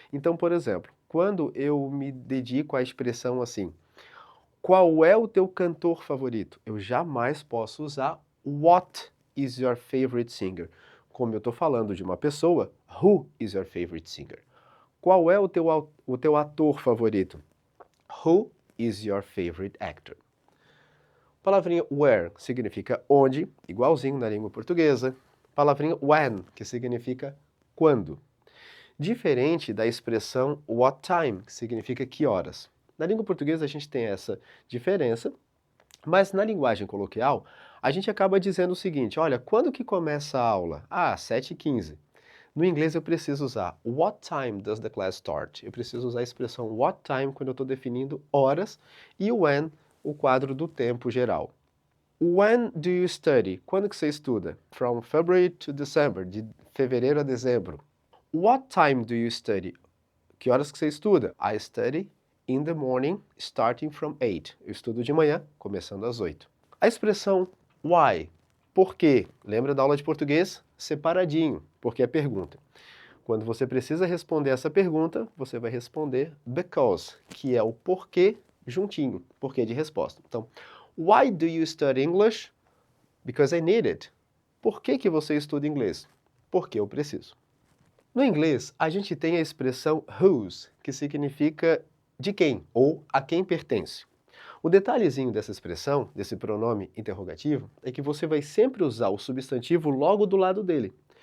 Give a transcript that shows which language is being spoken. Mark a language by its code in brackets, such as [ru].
[pt] Então, por exemplo, quando eu me dedico à expressão assim, qual é o teu cantor favorito? Eu jamais posso usar [en] what is your favorite singer. [pt] Como eu estou falando de uma pessoa, [en] who is your favorite singer? [pt] Qual é o teu ator favorito? [en] Who is your favorite actor? [pt] Palavrinha where, que significa onde, igualzinho na língua portuguesa. Palavrinha when, que significa quando. Diferente da expressão what time, que significa que horas. Na língua portuguesa a gente tem essa diferença, mas na linguagem coloquial a gente acaba dizendo o seguinte, olha, quando que começa a aula? Ah, 7h15. No inglês eu preciso usar [en] what time does the class start? [pt] Eu preciso usar a expressão what time quando eu estou definindo horas e o when, o quadro do tempo geral. [en] When do you study? [pt] Quando que você estuda? [en] From February to December, [pt] de fevereiro a dezembro. [en] What time do you study? [pt] Que horas que você estuda? [en] I study in the morning, starting from 8. [pt] Eu estudo de manhã, começando às 8. A expressão why, por quê? Lembra da aula de português? Separadinho, porque é pergunta. Quando você precisa responder essa pergunta, você vai responder because, que é o porquê juntinho, porquê de resposta. [en] Então, why do you study English? Because I need it. [pt] Por que você estuda inglês? Porque eu preciso. No inglês, a gente tem a expressão whose, que significa de quem ou a quem pertence. O detalhezinho dessa expressão, desse pronome interrogativo, é que você vai sempre usar o substantivo logo do lado dele.